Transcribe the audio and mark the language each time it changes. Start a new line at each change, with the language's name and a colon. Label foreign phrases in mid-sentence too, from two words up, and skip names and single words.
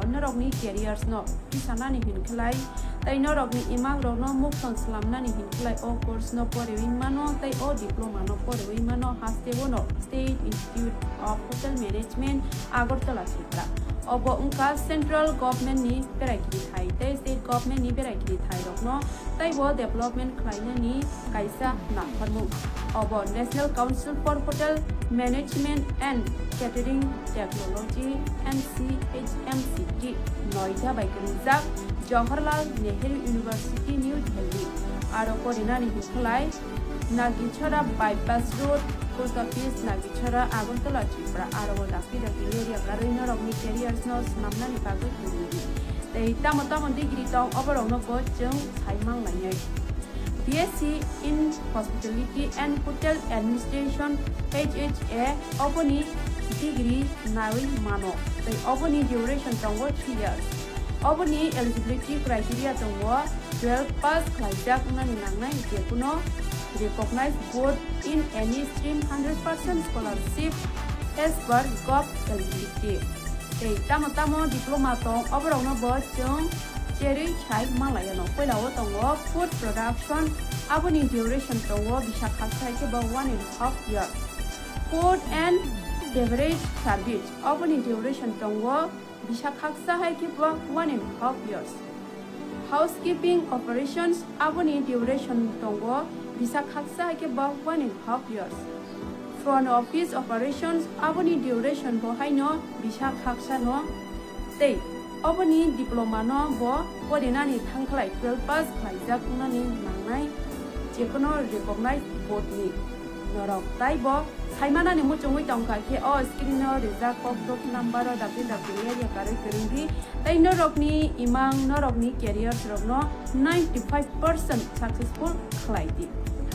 Kok Borok: norokni careers no kisana ni hin khlai tai norokni imang rok no muk ton slamna ni hin khlai o course no porewi mano tai o diploma no porewi mano haste wono
English: State Institute of Hotel Management Agartala
Kok Borok: Chitra obo ungka
English: central government
Kok Borok: ni berakili thai tai
English: state government
Kok Borok: ni berakili thai rok no tai bo development khlaina ni kaisa na pharmu obo
English: National Council for Hotel Management and Catering Technology
Kok Borok: NCHMCT Noida by Grinzak Jawaharlal Nehru University New Delhi aro korina ni hiklai Nagichara
English: bypass road post office
Kok Borok: Nagichara Agartala Chitra aro daki area karina rokni careers no namna ni bagai kuri tei tamam degree tong oborong no go jeng saimang lanyai
English: BSc in Hospitality and Hotel Administration
Kok Borok: HHA oponi degree nawi mano tei oponi duration tongo 3 years oponi
English: eligibility criteria
Kok Borok: tongo 12 pass khlaijak nani nangnai je kuno
English: recognized board in any stream 100% scholarship as per gov eligibility
Kok Borok: tei tamo diploma tong oborong no bo jeng Cherry chai malaya no pelawo tongo
English: food production
Kok Borok: aboni duration tongo bisa khasai ke ba 1.5
English: year food and beverage service
Kok Borok: aboni duration tongo bisa khasa hai ke ba 1.5
English: years housekeeping operations
Kok Borok: aboni duration tongo bisa khasa hai ke ba 1.5 years
English: front office operations
Kok Borok: aboni duration bo hai no bisa khasa no tei Oboni diploma no bo podina ni thangklai 12 pass khlaijak nani nangnai jekono
English: recognized board
Kok Borok: ni norok tai bo saimana ni muchungui tongka ke o screen no
English: result of dot number
Kok Borok: da pin area kare keringi tai norok ni imang norok ni careers rok no 95% successful khlaidi